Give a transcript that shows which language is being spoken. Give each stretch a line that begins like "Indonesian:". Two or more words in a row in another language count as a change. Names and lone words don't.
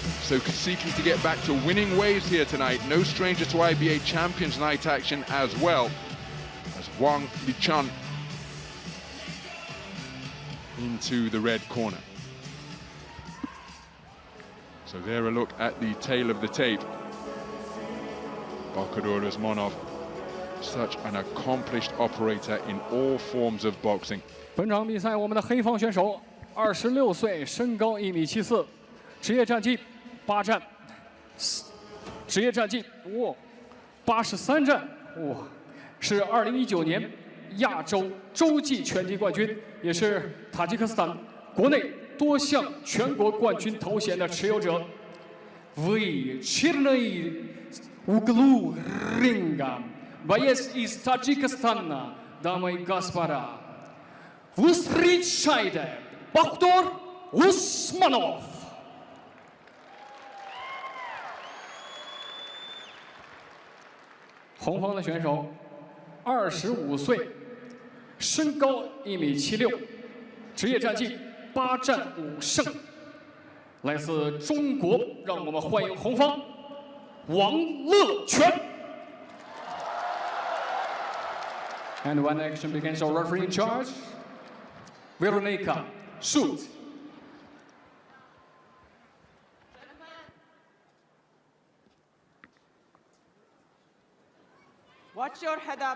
English: So seeking to get back to winning ways here tonight. No stranger to IBA Champions Night action as well, as Wang LeQuan into the red corner. So there, a look at the tail of the tape. Bakhodur Usmonov, such an accomplished operator in all forms of boxing.
Chinese: 本场比赛，我们的黑方选手26岁，身高1米74，职业战绩8战，职业战绩83战，是2019年亚洲洲际拳击冠军，也是塔吉克斯坦国内多项全国冠军头衔的持有者。
Russian: Углу ринга, боец из Таджикистана, дамы и господа, встречайте Bakhodur Usmonov.
Chinese: 红方的选手25岁，身高1米76，职业战绩8战5胜，来自中国。让我们欢迎红方王 LeQuan.
English: And when action begins, our referee in charge, Veronica, shoot. Watch your head up.